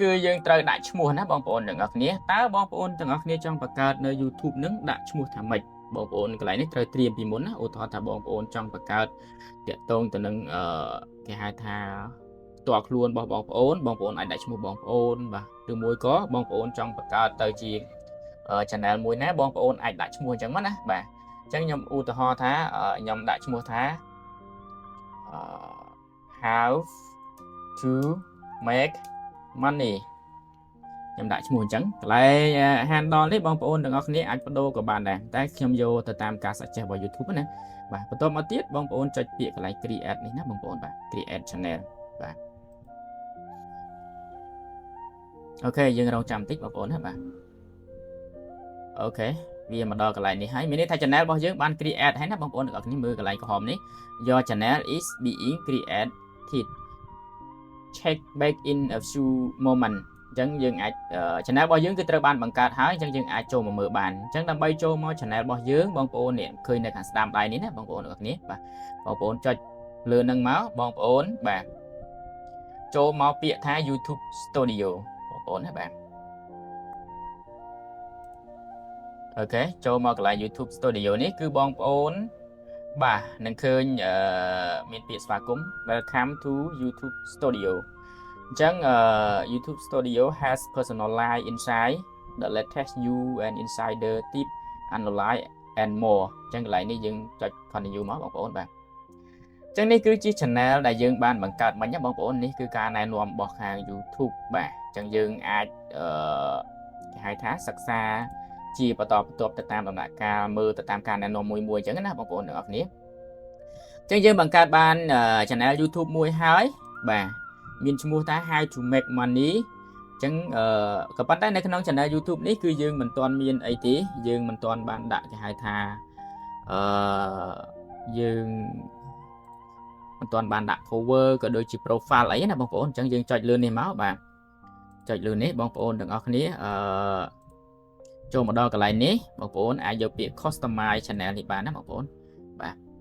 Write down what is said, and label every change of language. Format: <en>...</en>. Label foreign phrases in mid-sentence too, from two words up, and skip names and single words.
<km>គឺយើងត្រូវដាក់ឈ្មោះណាបងប្អូនទាំងអស់គ្នាតើបងប្អូនទាំងអស់គ្នាចង់បង្កើតនៅ YouTube នឹងដាក់ឈ្មោះថាម៉េចបងប្អូនកន្លែងនេះត្រូវត្រៀមពីមុនណាឧទាហរណ៍ថាបងប្អូនចង់បង្កើតតាក់ទងទៅនឹងគេហៅថាផ្ទាល់ខ្លួនរបស់បងប្អូនអាចដាក់ឈ្មោះបងប្អូនបាទឬមួយក៏បងប្អូនចង់បង្កើតទៅជា channel មួយណាបងប្អូនអាចដាក់ឈ្មោះអញ្ចឹងមកណាបាទអញ្ចឹងខ្ញុំឧទាហរណ៍ថាខ្ញុំដាក់ឈ្មោះថា how to make money ខ្ញុំដាក់ឈ្មោះអញ្ចឹងកន្លែង handle នេះបងប្អូនទាំងអស់គ្នាអាចបដូរក៏បានដែរតែខ្ញុំយកទៅតាមការសាកចេះរបស់ YouTube ណាបាទបន្តមកទៀតបងប្អូនចុចពាក្យកន្លែង create នេះណាបងប្អូនបាទ</km> <en>create channel</en> <km>បាទ អូខេយើងរងចាំបន្តិចបងប្អូនណាបាទអូខេវាមកដល់កន្លែងនេះហើយមានន័យថា channel របស់យើងបាន create ហើយណាបងប្អូនទាំង អស់គ្នាមើលកន្លែងក្រហមនេះ</km> <en>Your channel is being created check back in a few moment</en> <km>អញ្ចឹងយើងអាច channel របស់យើងគឺត្រូវបានបង្កើតហើយអញ្ចឹងយើងអាចចូលមកមើលបានអញ្ចឹងដើម្បីចូលមក channel របស់យើងបងប្អូននេះឃើញនៅខាងស្ដាំដៃនេះណាបងប្អូនទាំងអស់គ្នាបាទបងប្អូនចុចលើនឹងមកបងប្អូនបាទចូលមកពាក្យថា YouTube Studio បងប្អូនណាបាទ អូខេចូលមកកន្លែង YouTube Studio នេះគឺបងប្អូនបាទនឹងឃើញមានពាក្យស្វាគមន៍</km> <en>Welcome to YouTube Studio</en> <km>អញ្ចឹង</km> <en>YouTube Studio has personalized inside the latest new and insider tip analyze and more</en> <km>ចឹងកន្លែងនេះយើងចុច continue មកបងប្អូនបាទចឹងនេះគឺជា channel ដែលយើងបាន បង្កើតមិញណាបងប្អូននេះគឺការណែនាំរបស់ខាង YouTube បាទចឹងយើងអាចគេហៅថាសិក្សាជាបន្តបន្ទាប់ទៅតាមដំណាក់កាលមើលទៅតាមការណែនាំមួយៗចឹងណាបងប្អូនទាំងអស់គ្នាចឹងយើងបង្កើតបាន channel YouTube មួយហើយបាទមានឈ្មោះថា How to make money ចឹងក៏ប៉ុន្តែនៅក្នុង channel YouTube នេះគឺយើងមិនទាន់មានអីទេយើងមិនទាន់បានដាក់គេហៅថា យើងមិនទាន់បានដាក់ cover ក៏ដូចជា profile អីណាបងប្អូនអញ្ចឹងយើងចុចលើនេះមកបាទចុចលើនេះបងប្អូនទាំងអស់គ្នាចូលមកដល់កន្លែងនេះបងប្អូនអាចយកពាក្យ</km> <en>customize channel</en> <km>នេះបានណាបងប្អូនបាទ</km>